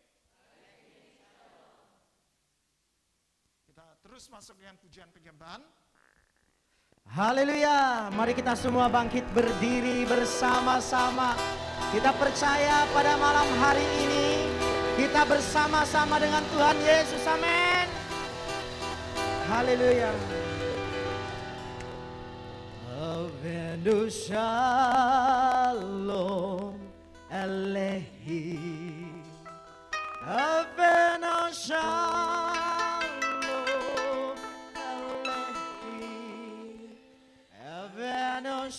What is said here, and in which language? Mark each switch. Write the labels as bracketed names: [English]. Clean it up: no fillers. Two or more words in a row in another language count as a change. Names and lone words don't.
[Indonesian] Kita terus masuk dengan pujian penyembahan. Haleluya, mari kita semua bangkit berdiri bersama-sama. Kita percaya pada malam hari ini kita bersama-sama dengan Tuhan Yesus, amin. Haleluya. [Hebrew] Avenu shalom alehi, avenu shalom alehi, avenu